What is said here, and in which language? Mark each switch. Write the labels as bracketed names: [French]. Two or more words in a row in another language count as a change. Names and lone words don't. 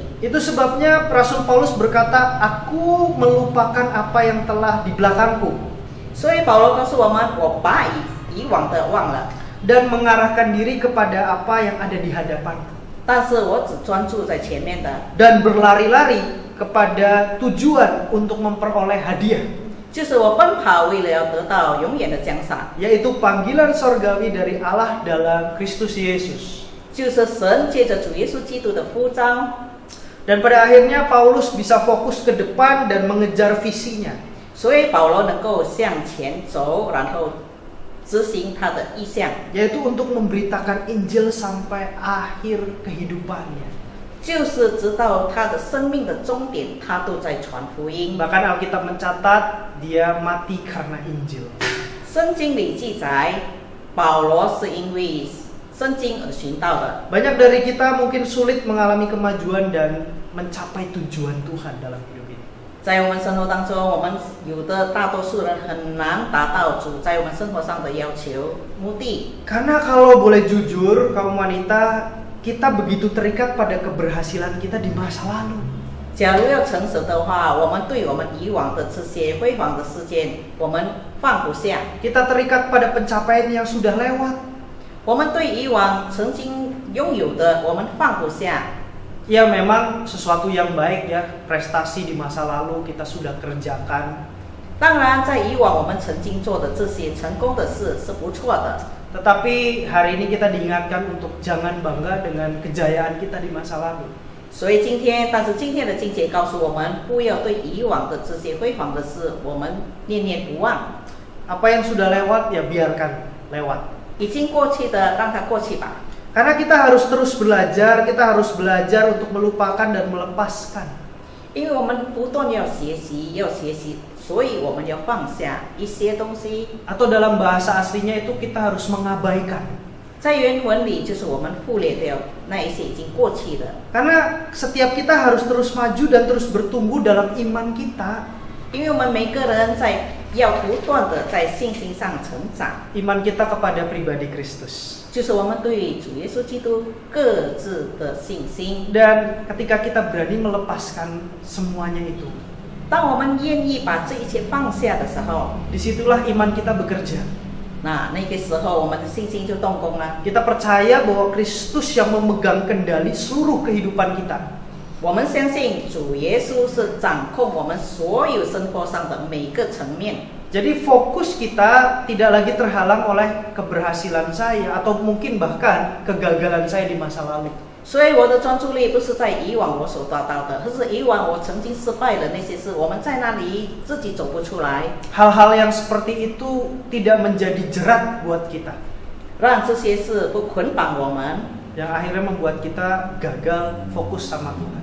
[Indonesian] Itu sebabnya Rasul Paulus berkata, aku melupakan apa yang telah di belakangku [Chinese] 所以保罗告诉我们，我把以往的忘了， [Indonesian] dan mengarahkan diri kepada apa yang ada di hadapanku [Chinese] 但是我只专注在前面的， [Indonesian] dan berlari-lari kepada tujuan untuk memperoleh hadiah, [Chinese] 就是我奔跑为了要得到永远的奖赏， [Indonesian] yaitu panggilan sorgawi dari Allah dalam Kristus Yesus. [Chinese] 就是神借着主耶稣基督的呼召。 [Indonesian] Dan pada akhirnya Paulus bisa fokus ke depan dan mengejar visinya. [Chinese] 所以保罗能够向前走，然后执行他的意向， [Indonesian] Yaitu untuk memberitakan Injil sampai akhir kehidupannya. [Chinese] 就是直到他的生命的终点，他都在传福音。 [Indonesian] Bahkan Alkitab mencatat dia mati karena Injil. [Chinese] 圣经里记载，保罗是因为圣经而寻到的。 [Indonesian] Banyak dari kita mungkin sulit mengalami kemajuan dan mencapai tujuan Tuhan dalam hidup ini. [Chinese] 在我们生活当中，我们有的大多数人很难达到主在我们生活上的要求目的。 [Indonesian] Karena kalau boleh jujur, kaum wanita, kita begitu terikat pada keberhasilan kita di masa lalu. [Chinese] 假如要诚实的话，我们对我们以往的这些辉煌的事件，我们放不下。 [Indonesian] Kita terikat pada pencapaian yang sudah lewat. [Chinese] 我们对以往曾经拥有的，我们放不下。 [Indonesian] Ya memang sesuatu yang baik ya, prestasi di masa lalu kita sudah kerjakan. [Chinese] 当然，在以往我们曾经做的这些成功的事是不错的， [Indonesian] Tetapi hari ini kita diingatkan untuk jangan bangga dengan kejayaan kita di masa lalu. [Chinese] 所以但是今天的经节告诉我们，不要对以往的这些辉煌的事，我们念念不忘。 [Indonesian] Apa yang sudah lewat ya biarkan lewat. [Chinese] 已经过去的，让它过去吧。 [Indonesian] Karena kita harus terus belajar, kita harus belajar untuk melupakan dan melepaskan. [Chinese] 因为我们不断要学习，所以我们要放下一些东西。 [Indonesian] Atau dalam bahasa aslinya itu kita harus mengabaikan. [Chinese] 在原文里就是我们忽略掉那一些已经过去的。 [Indonesian] Karena setiap kita harus terus maju dan terus bertumbuh dalam iman kita. [Chinese] 因为我们每个人要不断的在信心上成长。 [Indonesian] Iman kita kepada pribadi Kristus. [Chinese] 就是我们对主耶稣基督各自的信心。 [Indonesian] Dan ketika kita berani melepaskan semuanya itu, [Chinese] 当我们愿意把这一切放下的时候， [Indonesian] disitulah iman kita bekerja. [Chinese] 那个时候我们的信心就动工了。 [Indonesian] Kita percaya bahwa Kristus yang memegang kendali seluruh kehidupan kita. [Chinese] 我们相信主耶稣是掌控我们所有生活上的每个层面。 [Indonesian] Jadi fokus kita tidak lagi terhalang oleh keberhasilan saya atau mungkin bahkan kegagalan saya di masa lalu. [Chinese] 所以我的专注力不是在以往我所达到的，而是以往我曾经失败的那些事，我们在那里自己走不出来。 [Indonesian] Hal-hal yang seperti itu tidak menjadi jerat buat kita. [Chinese] 让这些事不捆绑我们， [Indonesian] Yang akhirnya membuat kita gagal fokus sama Tuhan.